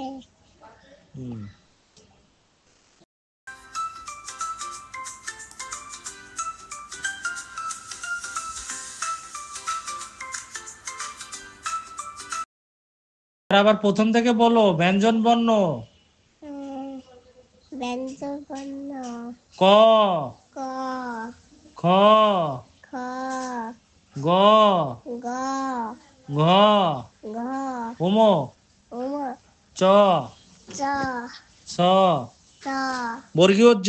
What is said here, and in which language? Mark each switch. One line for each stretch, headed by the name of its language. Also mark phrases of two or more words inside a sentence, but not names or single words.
Bangla: হুম। আবার প্রথম থেকে বলো ব্যঞ্জন বর্ণ। ব্যঞ্জন বর্ণ। ক ক খ খ গ গ ঘ ঘ উম উম চ চ ছ চ বর্গীয় জ